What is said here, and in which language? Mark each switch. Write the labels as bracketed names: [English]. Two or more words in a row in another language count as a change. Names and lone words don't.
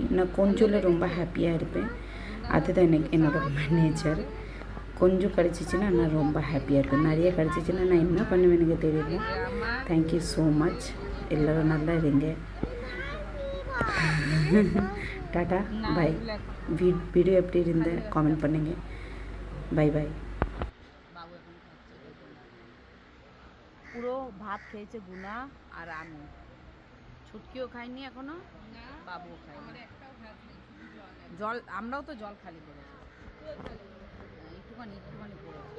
[Tamil] நான் கொஞ்சம் ரொம்ப ஹாப்பியாக இருப்பேன். அதுதான் எனக்கு என்னோடய மேனேஜர். கொஞ்சம் கிடச்சிச்சின்னா நான் ரொம்ப ஹாப்பியாக இருப்பேன். நிறைய கிடச்சிச்சின்னா நான் என்ன பண்ணுவேன் எனக்கு தெரியல. [English] thank you so much. [Tamil] எல்லோரும் நல்லா இருங்க. [English] ta-ta, bye. [Tamil] வீடியோ எப்படி இருந்து காமெண்ட் பண்ணுங்கள். [English] bye bye. [Bangla] পুরো ভাত খেয়েছে গুনা আর আমি, ছুটকিও খাইনি এখনো, বাবুও খাইনি। জল আমরাও তো জল খালি করেছি, একটুখানি